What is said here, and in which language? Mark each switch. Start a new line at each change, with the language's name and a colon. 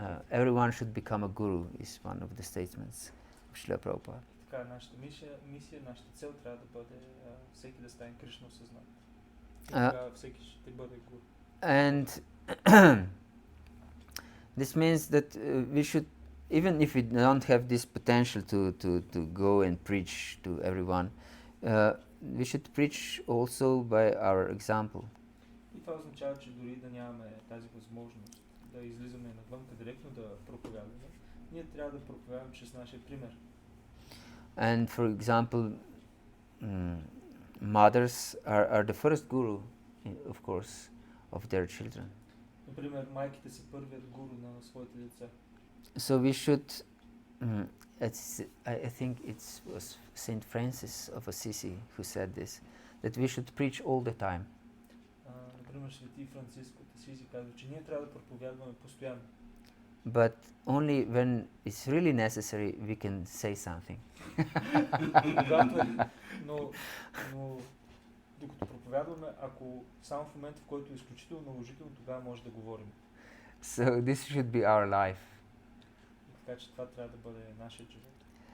English: Everyone should become a guru is one of the statements of Srila Prabhupada.
Bulgarian: Така, нашата мисия, нашата цел трябва да бъде всеки да стане Кришна осъзнат. И тогава всеки ще бъде гуру.
English: And this means that we should, even if we don't have this potential to go and preach to everyone, we should preach also by our example.
Bulgarian: И това означава, че дори да нямаме тази възможност да излизаме навънка директно да проповядваме, ние трябва да проповядваме чрез нашия пример.
English: And for example, mothers are the first guru, of course, of their children.
Bulgarian: Например, майките са първият гуру на своите деца.
English: So we should, I think it was Saint Francis of Assisi who said this, that we should preach all the time.
Bulgarian: Например, свети Франциск от Асизи казва, че ние трябва да проповядваме постоянно.
English: But only when it's really necessary we can say something.
Bulgarian: но докато проповядваме, ако само в момента, в който е изключително наложително, тогава може да говорим.
English: So this should be our life.
Bulgarian: И така че това трябва да бъде нашия живот.